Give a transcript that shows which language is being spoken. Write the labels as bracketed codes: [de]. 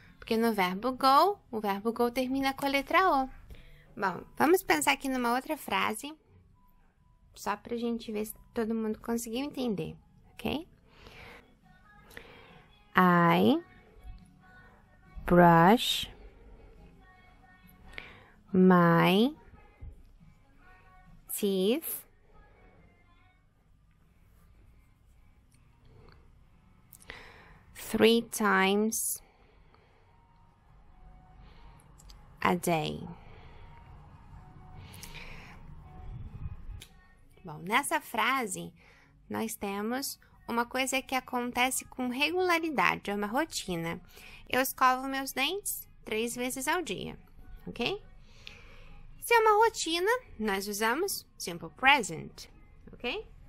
[pt] Porque no verbo go, o verbo go termina com a letra O. Bom, vamos pensar aqui numa outra frase, só pra gente ver se todo mundo conseguiu entender, ok? [en] I brush my teeth 3 times a day. [pt] Bom, nessa frase, nós temos uma coisa que acontece com regularidade, é uma rotina. Eu escovo meus dentes 3 vezes ao dia, ok? Se é uma rotina, nós usamos simple present, ok?